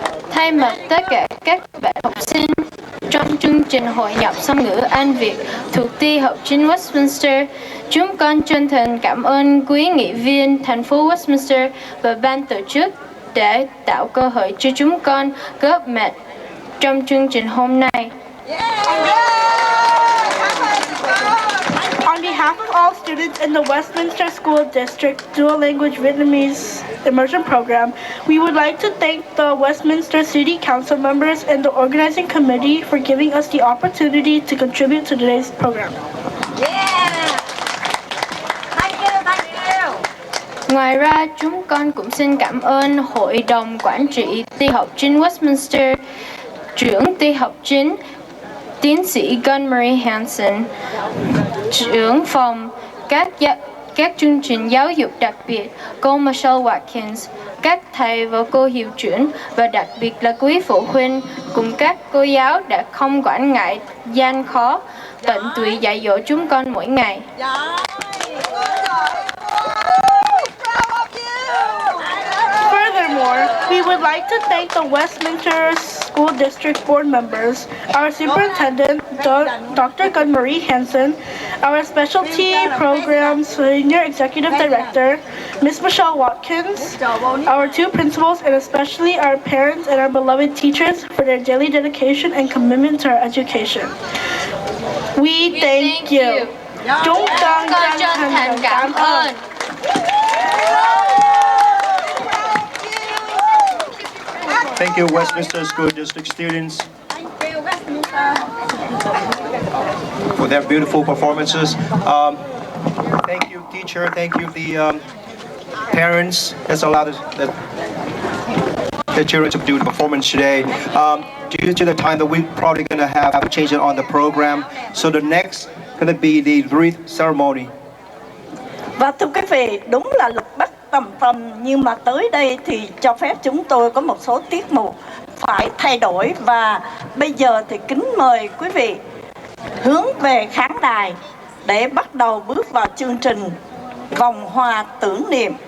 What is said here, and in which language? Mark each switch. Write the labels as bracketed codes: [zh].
[vi] thay mặt tất cả các bạn học sinh trong chương trình hội nhập song ngữ Anh Việt thuộc Ty học chính Westminster, chúng con chân thành cảm ơn quý nghị viên thành phố Westminster và ban tổ chức đã tạo cơ hội cho chúng con góp mặt trong chương trình hôm nay. [en] On behalf of all students in the Westminster School District Dual Language Vietnamese Immersion Program, we would like to thank the Westminster City Council members and the organizing committee for giving us the opportunity to contribute to today's program. [vi] Ngoài ra, chúng con cũng xin cảm ơn Hội đồng Quản trị Ty học chính Westminster, trưởng Ty học chính tiến sĩ Gunn-Marie Hansen, trưởng phòng các chương trình giáo dục đặc biệt cô Michelle Watkins, các thầy và cô hiệu trưởng và đặc biệt là quý phụ huynh cùng các cô giáo đã không quản ngại gian khó, tận tụy dạy dỗ chúng con mỗi ngày. [en] Furthermore, we would like to thank the Westminster School District Board members, our Superintendent, Dr. Gunn-Marie Hansen, our Specialty Programs Senior Executive Director, Ms. Michelle Watkins, our two principals, and especially our parents and our beloved teachers for their daily dedication and commitment to our education. We thank you. [vi] Chúng con chân thành cảm ơn. [en] Thank you, Westminster School District students, for their beautiful performances. Thank you, teacher. Thank you, the parents. That's allowed the children to do the performance today. Due to the time that we're probably going to have to change it on the program, so the next going to be the wreath ceremony. [vi] Và thưa quý vị, đúng là luật bắt tầm nhưng mà tới đây thì cho phép chúng tôi có một số tiết mục phải thay đổi, và bây giờ thì kính mời quý vị hướng về khán đài để bắt đầu bước vào chương trình vòng hoa tưởng niệm.